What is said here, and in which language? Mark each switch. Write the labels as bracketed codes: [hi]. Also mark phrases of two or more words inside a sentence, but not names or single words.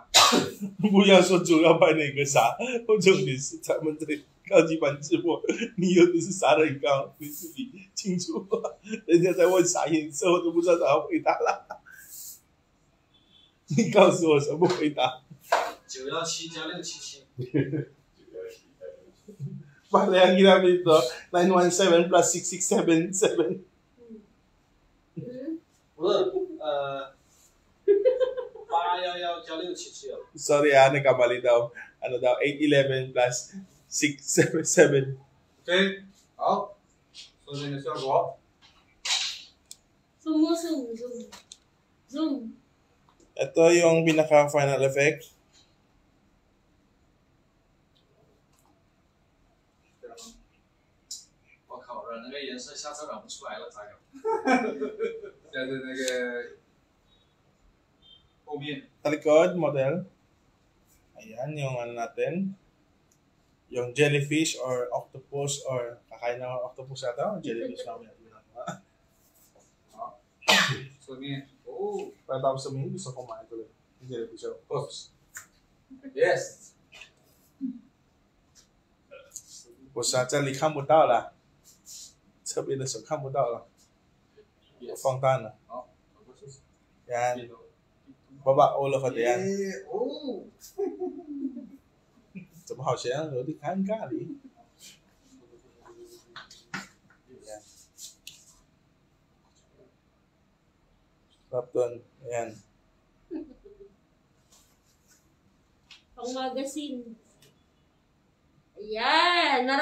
[zh] 不要说主要拍那个啥，我重点是咱们这高级版直播，你有的是啥人高，你自己清楚。人家在问啥颜色，我都不知道咋回答了。你告诉我什么回答？ 917加677。 [tl] Bale, ang ginamit ito, 917 plus 6677. Hmm? [zh] 不是811加677哦。 [tl] Sorry nagkamali daw. Ano daw, 811 plus 677. [zh] OK，好，说明的效果。 [en] Zoom mo, zoom, zoom. Zoom. [tl] Ito yung pinaka-final effect. [zh] 我靠，染那个颜色下次染不出来了，咋搞？在这那个后面， [tl] Talikod, model. Ayan, yung ano natin. Yung [en] jellyfish or octopus [tl] or kakain ng octopus ata. Jellyfish namin. [zh] 侧面哦， [tl] Pagkatapos sabihin, gusto ko kumain tuloy. Yung [en] jellyfish or octopus. Yes。 [zh] 我这里看不到了，侧边的手看不到了，我放大了。好， [tl] Yan. Baba ulo ka diyan. [zh] 哦，怎么好像有点尴尬哩 ？Yan. [tl] Rapton. Ayan. Pang magazine. Ayan.